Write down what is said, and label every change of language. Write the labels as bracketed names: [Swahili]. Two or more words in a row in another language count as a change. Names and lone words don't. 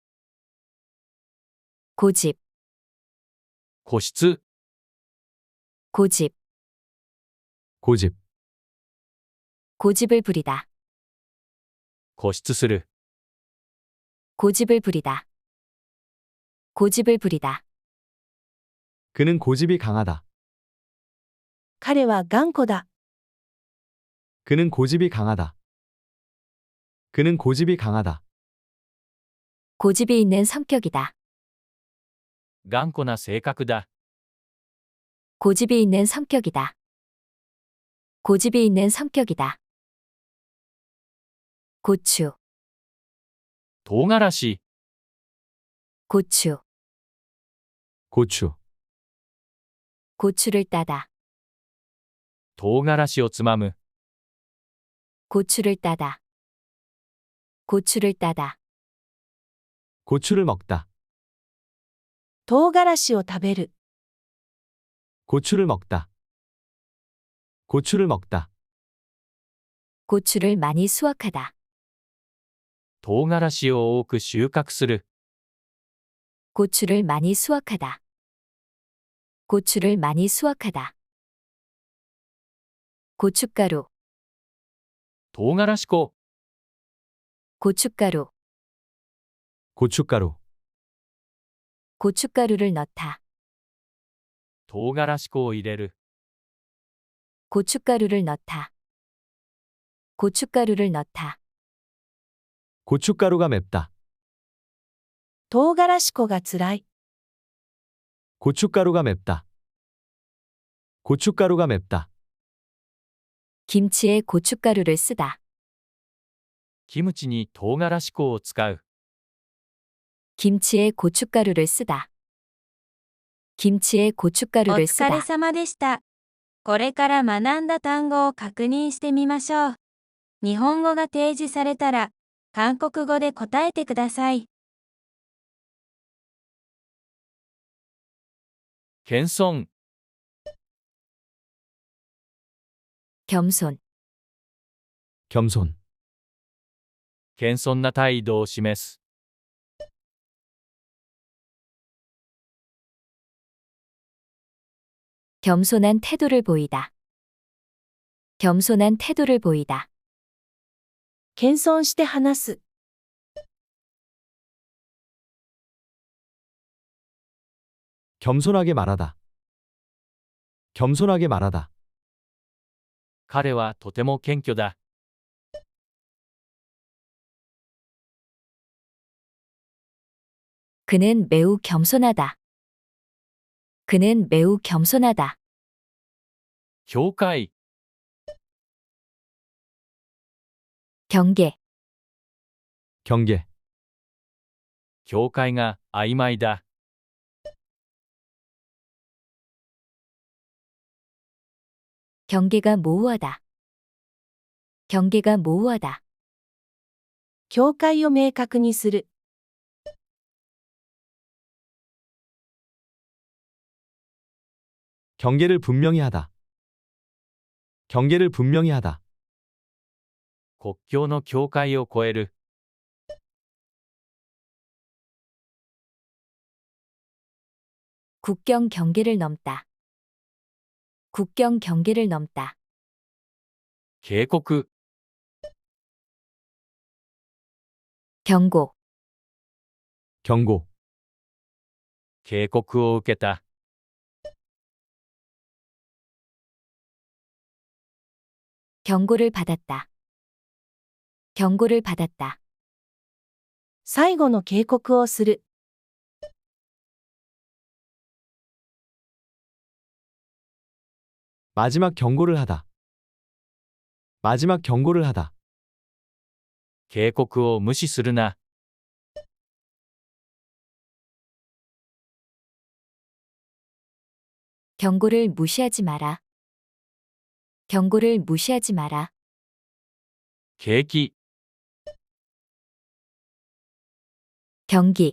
[Korean] 고집, [Japanese] 固執、 [Korean] 고집, 고집, 고집을 부리다. [Japanese] 固執する。 [Korean] 고집을 부리다. 고집을 부리다. 그는 고집이 강하다. [Japanese] 彼は頑固だ。 [Korean] 그는 고집이 강하다. 그는 고집이 강하다. 고집이 있는 성격이다. [Japanese] 頑固な性格だ。 [Korean] 고집이 있는 성격이다. 고집이 있는 성격이다. 고추, [Japanese] 唐辛子、 [Korean] 고추, 고추, 고추를 따다. [Japanese] 唐辛子をつまむ。 [Korean] 고추를 따다. 고추를 따다. 고추를 먹다. [Japanese] 唐辛子を食べる。 [Korean] 고추를 먹다. 고추를 먹다. 고추를 많이 수확하다. [Japanese] 唐辛子を多く収穫する。 [Korean] 고추를 많이 수확하다. 고추를 많이 수확하다. 고춧가루, [Japanese] 唐辛子粉、 [Korean] 고춧가루, 고춧가루, 고춧가루를 넣다. [Japanese] 唐辛子粉を入れる。 [Korean] 고춧가루를 넣다. 고춧가루를 넣다. 고춧가루가 맵다. [Japanese] 唐辛子粉がつらい。 [Korean] 고춧가루가 맵다. 고춧가루가 맵다. 김치에 고춧가루를 쓰다. [Japanese] キムチに唐辛子粉を使う。 [Korean] 김치에 고춧가루를 쓰다. 김치에 [Japanese] お [Korean] 고춧가루를 [Japanese] 疲れ [Korean] 쓰다. [Japanese] 様でした。これから学んだ単語を確認してみましょう。日本語が提示されたら、韓国語で答えてください。謙遜、 [Korean] 겸손, 겸손, [Japanese] 謙遜な態度を示す。 [Korean] 겸손한 태도를 보이다. 겸손한 태도를 보이다. [Japanese] 謙遜して話す。 [Korean] 겸손하게 말하다. 겸손하게 말하다. [Japanese] 彼はとても謙虚だ。 [Korean] 그는 매우 겸손하다. 그는 매우 겸손하다. [Japanese] 教会、 [Korean] 경계, 경계, [Japanese] 教会が曖昧だ。 [Korean] 경계가 모호하다. 경계가 모호하다. [Japanese] 境界を明確にする。 [Korean] 경계를 분명히 하다. 경계를 분명히 하다. [Japanese] 国境の境界を越える。 [Korean] 국경 경계를 넘다. 국경 경계를 넘다. [Japanese] 警告、 [Korean] 경고, 경고, [Japanese] 警告を受けた。 [Korean] 경고를 받았다. 경고를 받았다. [Japanese] 最後の警告をする。 [Korean] 마지막 경고를 하다. 마지막 경고를 하다. [Japanese] 警告を無視するな。 [Korean] 경고를 무시하지 마라. 경고를 무시하지 마라. [Japanese] 景気、 [Korean] 경기,